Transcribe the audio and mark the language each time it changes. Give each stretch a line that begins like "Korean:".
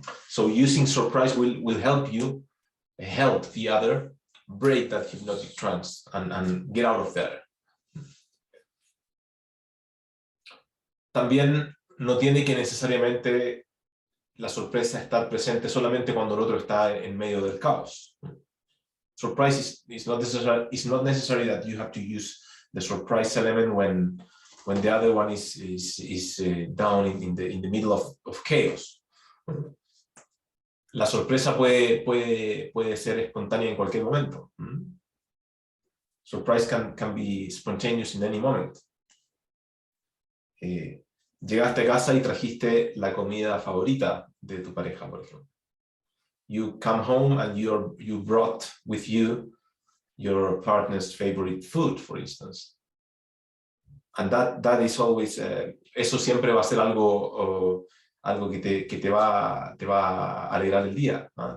English: So using surprise will help you help the other break that hypnotic trance and get out of there.
Spanish: También no tiene que necesariamente la sorpresa estar presente solamente cuando el otro está en medio del caos.
English: Surprise is not necessary that you have to use the surprise element when the other one is down in the middle of chaos.
Spanish: La sorpresa puede ser espontánea en cualquier momento.
English: Surprise can be spontaneous in any moment.
Spanish: Llegaste a casa y trajiste la comida favorita de tu pareja, por ejemplo.
English: You come home and you brought with you your partner's favorite food, for instance. And that is always,
Spanish: eso siempre va a ser algo que te va a alegrar el día, ¿no?